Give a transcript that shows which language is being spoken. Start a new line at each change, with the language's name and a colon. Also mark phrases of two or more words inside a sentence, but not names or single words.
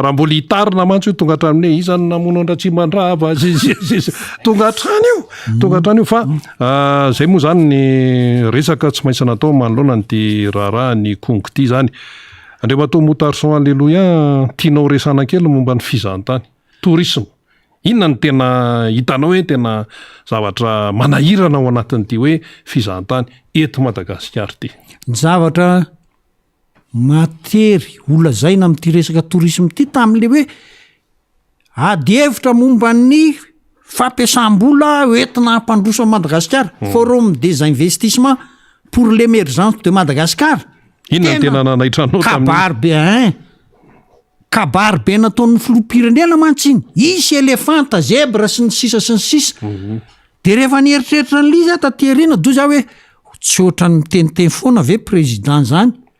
Malagasy: raha mbola hitarina mantsy io tonga hatrany hoe izany namono Andratsimandrava tonga hatrany io fa zay moa zany ny resaka tsy maintsy natao manoloana nyty raharaha ny kongo ty zany Andriamatoa Motarson alleloia tianao resana kely momba ny fizahantany tourisme inona ny tena hitanao hoe tena zavatra manahirana ao anatin'ity hoe fizahantany eto Madagasikara ty zavatra matery olazaina amin'ity resaka tourisme ty tam'le hoe ady hevitra momba ny fampiasam-bola hoentina hampandroso Madagasikara.
French: Forum des investissements pour l'émergence de Madagascar.
Malagasy: Inona tena nanaitranao kabary be kabary be nataon'ny filoham-pirenena mantsiny. Isy elefanta, zebra sy ny sisa sy ny sisa. De rehefa nieritreritra n'ilay izy taty aoriana do za hoe tsy ohatran'ny miteniteny foana ve président zany.